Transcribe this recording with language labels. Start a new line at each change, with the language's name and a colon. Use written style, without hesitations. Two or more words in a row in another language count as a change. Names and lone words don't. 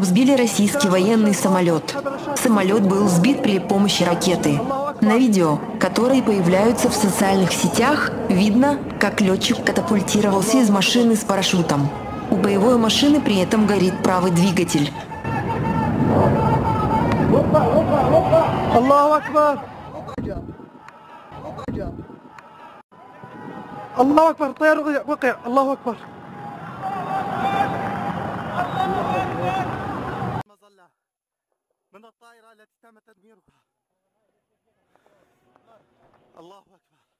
Russian: сбили российский военный самолет. Самолет был сбит при помощи ракеты. На видео, которые появляются в социальных сетях, видно, как летчик катапультировался из машины с парашютом. У боевой машины при этом горит правый двигатель.
Arabic: الله أكبر الله أكبر الطيار وقع الله أكبر مظلة من الطائرة التي تم تدميرها الله أكبر